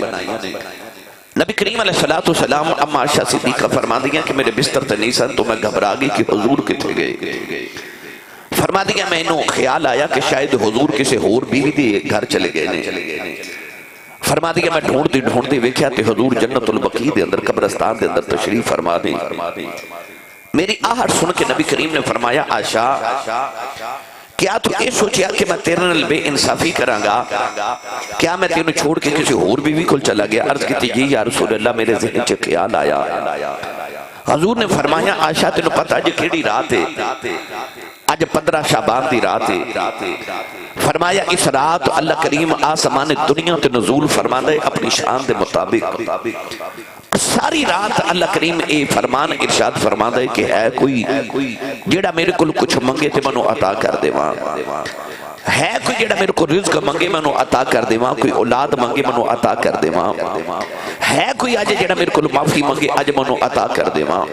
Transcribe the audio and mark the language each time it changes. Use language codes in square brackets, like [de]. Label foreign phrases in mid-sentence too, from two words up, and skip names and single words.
[pa] نبی کریم [ar] علیہ السلام [pa] اما عائشہ صدیقہ فرما دیا کہ میرے بستر تے نہیں سن، تو میں گھبرا گئی کہ حضور کتنے گئے۔ فرما دیا میں انہوں خیال آیا کہ شاید حضور کسے ہور بیوی دے گھر چلے گئے نے۔ فرما دیا میں ڈھونڈتی ویکھیا تے حضور جنت البقیع دے اندر قبرستان دے اندر تشریف فرما دی. میری آہٹ سن کے نبی کریم نے فرمایا عائشہ کیا تو یہ سوچیا کہ میں تیرے نال بے انصافی کراں گا؟ کیا میں تینوں چھوڑ کے کسی اور بیوی کول چلا گیا؟ عرض کی جی [ar] یا رسول اللہ [pa] میرے ذہن چ خیال آیا. حضور نے فرمایا عائشہ تینوں پتہ جی کیڑی رات ہے؟ آج 15 شعبان دی رات ہے. فرمایا اس رات اللہ کریم آسمان دنیا تے نزول فرماندے اپنی شان دے مطابق. ساری رات اللہ کریم اے فرمان ارشاد فرماندے کہ ہے کوئی جیڑا میرے کو کچھ منگے تے منو عطا کر دے وہاں، ہے کوئی جیڑا میرے کو رزق منگے منو عطا کر دے وہاں، کوئی اولاد منگے منو عطا کر دے وہاں، ہے کوئی آج جیڑا میرے کو معافی منگے آج منو عطا کر دے وہاں.